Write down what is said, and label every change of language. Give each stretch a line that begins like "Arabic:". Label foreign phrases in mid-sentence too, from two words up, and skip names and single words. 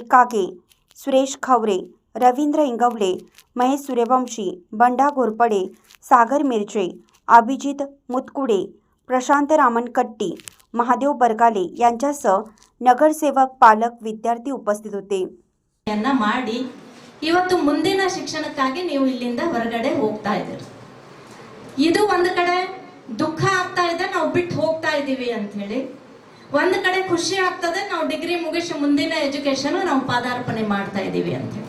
Marathi: कागे, सुरेश खवरे, रवींद्र इंगवले, महेश सूर्यवंशी, बंडा घोरपडे, सागर मिरचे, अभिजित मुतकुडे, प्रशांत रामनकट्टी, महादेव बरगाले यांच्यासह नगरसेवक, पालक, विद्यार्थी उपस्थित होते।
Kannada: ಮಾಡಿ ಇವತ್ತು ಮುಂದಿನ ಶಿಕ್ಷಣಕ್ಕಾಗಿ ನೀವು ಇಲ್ಲಿಂದ ಹೊರಗಡೆ ಹೋಗ್ತಾ ಇದ್ದೀರಿ। ಇದು ಒಂದು ಕಡೆ ದುಃಖ ಆಗ್ತಾ ಇದೆ, ನಾವು ಬಿಟ್ಟು ಹೋಗ್ತಾ ಇದ್ದೀವಿ ಅಂತ ಹೇಳಿ, ಒಂದು ಕಡೆ ಖುಷಿ ಆಗ್ತದೆ, ನಾವು ಡಿಗ್ರಿ ಮುಗಿಸಿ ಮುಂದಿನ ಎಜುಕೇಶನ್ ನಾವು ಪಾದಾರ್ಪಣೆ ಮಾಡ್ತಾ ಇದ್ದೀವಿ ಅಂತ ಹೇಳಿ।